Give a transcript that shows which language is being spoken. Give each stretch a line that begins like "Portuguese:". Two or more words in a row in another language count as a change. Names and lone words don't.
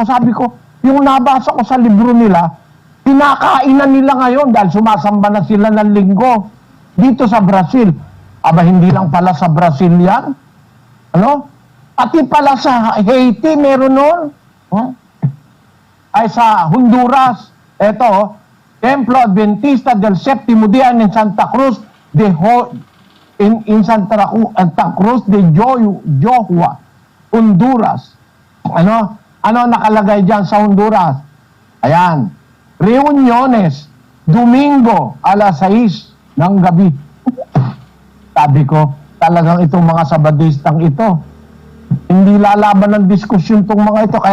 Filipino: Sabi ko, yung nabasa ko sa libro nila, pinakainan nila ngayon dahil sumasamba na sila ng linggo dito sa Brazil. Aba, hindi lang pala sa Brazil yan. Pati pala sa Haiti, meron nun. Ay sa Honduras, ito, Templo Adventista del Séptimo Día en Santa Cruz in Santa Cruz de Johua, Honduras. Ano nakalagay dyan sa Honduras? Ayan,
Spanish: reuniones, Domingo,
Filipino: alas 6 ng gabi. Sabi ko, talagang itong mga Sabadistang ito, hindi lalaban ng diskusyon tong mga ito.